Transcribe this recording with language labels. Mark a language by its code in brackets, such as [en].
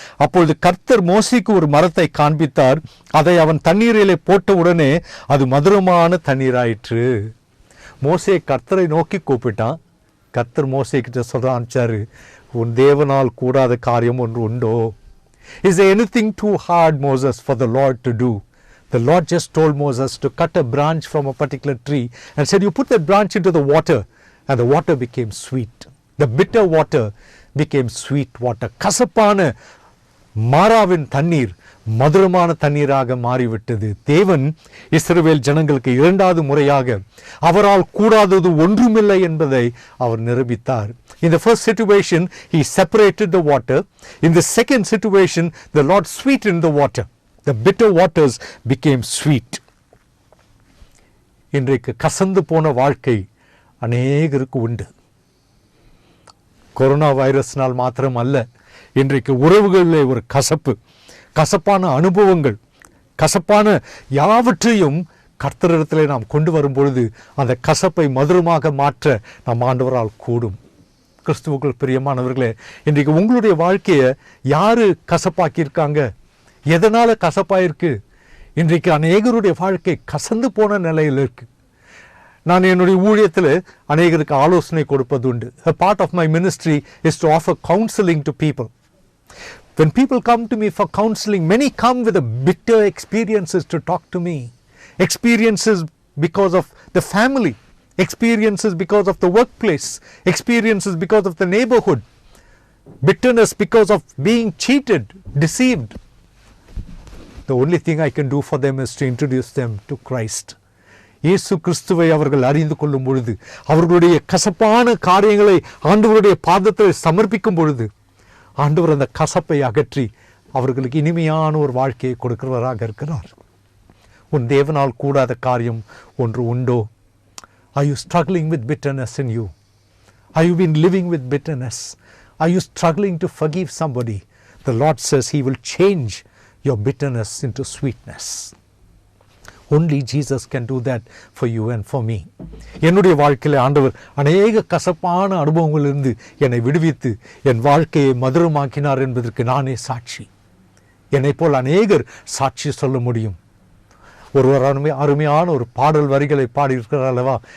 [ta] அப்பொழுது கர்த்தர் மோசேக்கு ஒரு மரத்தை காண்பித்தார். அதை அவன் தண்ணீரிலே போட்ட உடனே அது மதுரமான தண்ணீராயிற்று. மோசே கர்த்தரை நோக்கி கூப்பிட்டான். கர்த்தர் மோசே கிட்ட சொல்ல ஆரம்பிச்சாரு, உன் தேவனால் கூடாத காரியம் ஒன்று உண்டோ? [en] Is there anything too hard, Moses, for the Lord to do? The Lord just told Moses to cut a branch from a particular tree and said, you put that branch into the water, and the water became sweet. The bitter water became sweet water. [ta] கசப்பான மாறாவின் தண்ணீர் மதுரமான தண்ணீராக மாறிவிட்டது. தேவன் இஸ்ரவேல் ஜனங்களுக்கு 2வது முறையாக அவரால் கூடாதது ஒன்றுமில்லை என்பதை அவர் நிரூபித்தார். [en] In the first situation, he separated the water. In the second situation, the Lord sweetened the water. The bitter waters became sweet. [ta] இன்றைக்கு கசந்து போன வாழ்க்கை அநேகருக்கு உண்டு. கொரோனா வைரஸ்னால் மாத்திரம் அல்ல, இன்றைக்கு உறவுகளிலே ஒரு கசப்பான அனுபவங்கள், கசப்பான யாவற்றையும் கர்த்தரிடத்திலே நாம் கொண்டு வரும் பொழுது அந்த கசப்பை மதுரமாக மாற்ற நம் ஆண்டவரால் கூடும். கிறிஸ்துவுக்குள் பிரியமானவர்களே, இன்றைக்கு உங்களுடைய வாழ்க்கையை யாரு கசப்பாக்கியிருக்காங்க? எதனால கசப்பாயிருக்கு? இன்றைக்கு அநேகருடைய வாழ்க்கை கசந்து போன நிலையில் இருக்கு. நான் என்னுடைய ஊழியத்தில் அநேகருக்கு ஆலோசனை கொடுப்பது உண்டு. [en] A part of my ministry is to offer counseling to people. When people come to me for counseling, many come with a bitter experiences to talk to me. Experiences because of the family, experiences because of the workplace, experiences because of the neighborhood, bitterness because of being cheated, deceived. The only thing I can do for them is to introduce them to Christ. [ta] இயேசு கிறிஸ்துவை அவர்கள் அறிந்து கொள்ளும் பொழுது, அவர்களுடைய கசப்பான காரியங்களை ஆண்டவருடைய பாதத்தில் சமர்ப்பிக்கும் பொழுது, ஆண்டவர் அந்த கசப்பை அகற்றி அவர்களுக்கு இனிமையான ஒரு வாழ்க்கையை கொடுக்கிறவராக இருக்கிறார். உன் தேவனால் கூடாத காரியம் ஒன்று உண்டோ? [en] Are you struggling with bitterness in you? Are you been living with bitterness? Are you struggling to forgive somebody? The Lord says He will change your bitterness into sweetness. Only Jesus can do that for you and for me. [ta] என்னுடைய வாழ்க்கையில் ஆண்டவர் அநேக கசப்பான அனுபவங்களிலிருந்து என்னை விடுவித்து என் வாழ்க்கையை மதுரமாக்கினார் என்பதற்கு நானே சாட்சி. என்னை போல் அநேகர் சாட்சி சொல்ல முடியும். ஒருவர் அருமையான ஒரு பாடல் வரிகளை பாடியிருக்கிறார் அல்லவா?